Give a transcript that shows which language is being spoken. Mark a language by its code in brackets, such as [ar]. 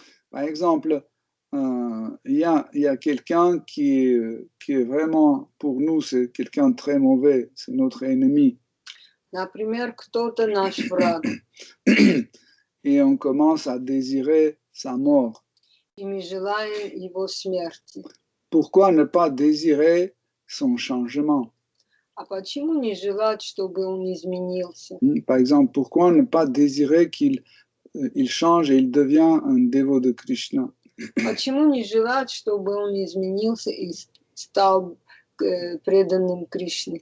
[fr] Par exemple, il y a quelqu'un qui est vraiment, pour nous, c'est quelqu'un de très mauvais, c'est notre ennemi. [ru] Например, кто-то наш враг. [fr] Et on commence à désirer sa mort. [ru] И мы желаем его смерти. [fr] Pourquoi ne pas désirer son changement? [ru] А почему не желать, чтобы он изменился? [fr] Par exemple, pourquoi ne pas désirer qu'il il change et il devient un dévot de Krishna. [ru] Почему не желать, чтобы он изменился и стал преданным Кришне?